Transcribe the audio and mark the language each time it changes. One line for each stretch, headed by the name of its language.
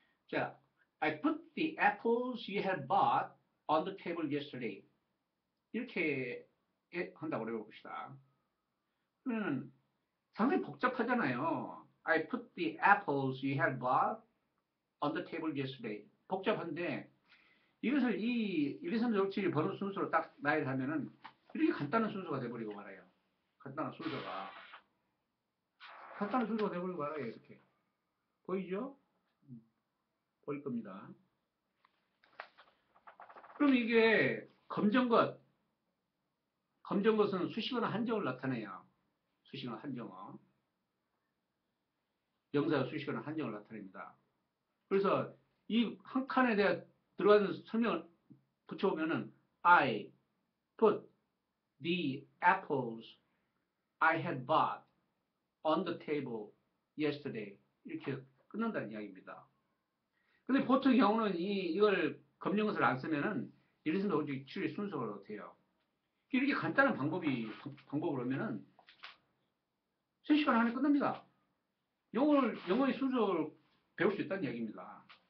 English: 자, I put the apples you had bought on the table yesterday.
Korean: 이렇게 한다고 해봅시다. 그러면 상당히 복잡하잖아요.
English: I put the apples you had bought on the table yesterday.
Korean: 복잡한데 이것을 이 1, 2, 3, 4, 5, 7 번호 순서로 딱 나열하면은 이렇게 간단한 순서가 돼버리고 말아요. 간단한 순서가 돼버리고 말아요. 이렇게. 보이죠? 보일 겁니다. 그럼 이게 검정것은 수식어나 한정을 나타내요. 수식어나 한정어. 명사가 수식어나 한정을 나타냅니다. 그래서 이 한 칸에 대해 들어가는 설명을 붙여보면은
English: I put the apples I had bought on the table yesterday.
Korean: 이렇게 끝난다는 이야기입니다. 근데 보통 경우는 이걸 검정것을 안 쓰면은 이래서 오직 추리 순서가 어때요? 이렇게 간단한 방법을 하면은 3시간 안에 끝납니다. 영어의 순서를 배울 수 있다는 이야기입니다.